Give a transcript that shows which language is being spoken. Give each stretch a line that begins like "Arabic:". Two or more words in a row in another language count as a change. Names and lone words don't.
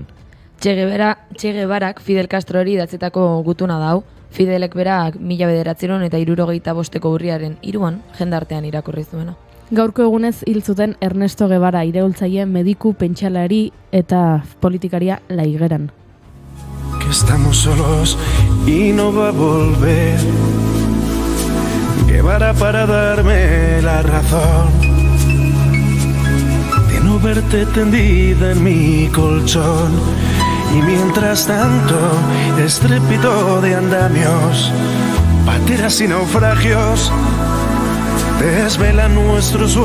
Basque: Che Guevarak Fidel Castrori idatzetako gutuna dau, Fidelek berak 1975 urriaren 3an jendartean irakurri zuena. Gaurko egunez hil zuten Ernesto Guevara iraultzaile mediku pentsalari eta politikaria La Higueran.
Spanish: Que estamos solos y no va a volver. Guevara para darme la razón de no verte tendida en mi colchón. Y mientras tanto, estrépito de andamios, pateras y naufragios desvelan nuestro sueño.